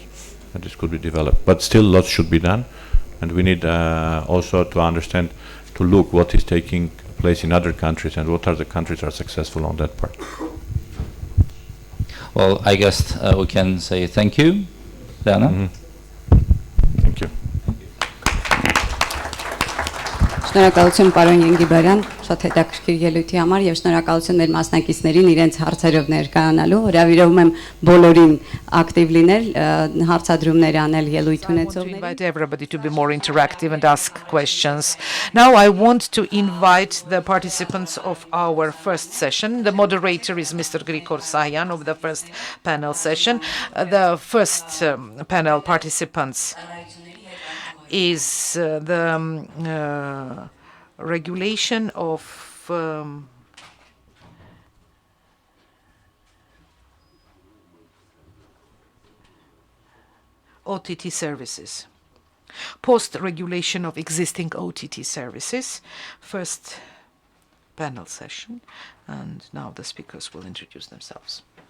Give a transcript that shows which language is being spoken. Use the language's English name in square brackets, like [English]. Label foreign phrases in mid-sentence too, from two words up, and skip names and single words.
[English] And this could be developed. But still lots should be done. And we need also to understand, to look what is taking place in other countries and what are the countries that are successful on that part. Well, I guess we can say thank you, Diana. Thank you. [Armenian] Շնորհակալություն պարոն Ենգիբարյան, շատ հետաքրքիր ելույթի համար եւ շնորհակալություն մեր մասնակիցներին իրենց հարցերով ներկայանալու։ Հրավիրում եմ բոլորին ակտիվ լինել, հարցադրումներ անել ելույթ ունեցողներին։ [English] Invite everybody to be more interactive and ask questions. Now I want to invite the participants of our first session. The moderator is Mr. Grigor Sayan of the first panel session. The first panel participants is the regulation of OTT services, post-regulation of existing OTT services, first panel session, and now the speakers will introduce themselves.